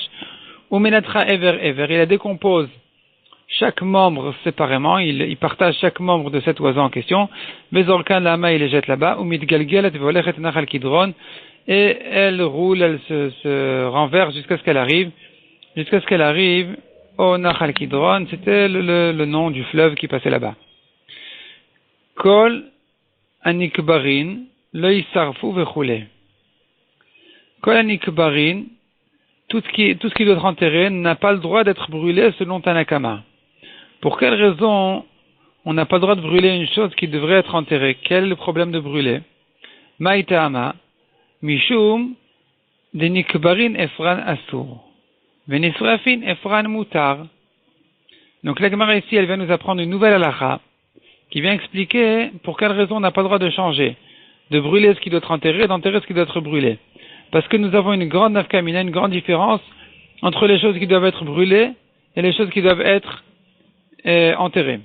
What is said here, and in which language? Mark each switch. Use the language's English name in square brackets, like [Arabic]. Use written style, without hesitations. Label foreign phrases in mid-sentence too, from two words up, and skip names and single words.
[Hebrew] ומנתחו אבר, [French] il la décompose chaque membre séparément, il partage chaque membre de cet oiseau en question. [Hebrew] וזורקן לשם, [French] il les jette là-bas. [Hebrew] ומתגלגלת והולכת לנחל קדרון, [French] et elle roule, elle se renverse jusqu'à ce qu'elle arrive au Nachal Kidron, c'était le nom du fleuve qui passait là-bas. [Hebrew] כל הנקברין לא ישרפו וכו. כל הנקברין, [French] tout ce qui doit être enterré n'a pas le droit d'être brûlé selon Tanakama. Pour quelle raison on n'a pas le droit de brûler une chose qui devrait être enterrée? Quel est le problème de brûler? [Hebrew] מאי טעמא, משום דנקברין אפרן אסור. ונשרפין אפרן מותר. [French] Donc la Gemara ici, elle vient nous apprendre une nouvelle halakha qui vient expliquer pour quelle raison on n'a pas le droit de changer, de brûler ce qui doit être enterré et d'enterrer ce qui doit être brûlé. Parce que nous avons une grande nafkamina, une grande différence entre les choses qui doivent être brûlées et les choses qui doivent être enterrées.